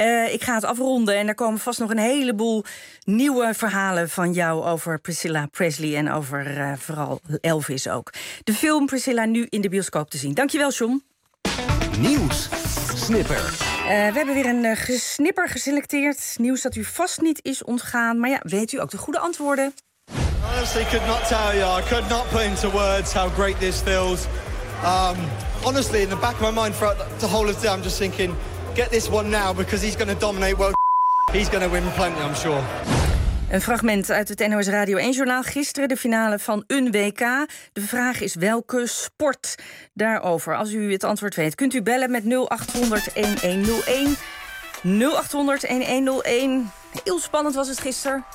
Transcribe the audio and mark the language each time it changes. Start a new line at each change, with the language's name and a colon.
Dutch: Ik ga het afronden en er komen vast nog een heleboel nieuwe verhalen van jou over Priscilla Presley en over vooral Elvis ook. De film Priscilla nu in de bioscoop te zien. Dankjewel, John. Nieuws. Snipper. We hebben weer een snipper geselecteerd. Nieuws dat u vast niet is ontgaan. Maar ja, weet u ook de goede antwoorden?
English: Honestly, could not tell you. I could not put into words how great this feels. Honestly, in the back of my mind throughout the whole of the day, I'm just thinking, get this one now, because he's going to dominate world. He's going to win plenty, I'm sure.
Dutch: Een fragment uit het NOS Radio 1-journaal. Gisteren de finale van een WK. De vraag is welke sport daarover. Als u het antwoord weet, kunt u bellen met 0800-1101. 0800-1101. Heel spannend was het gisteren.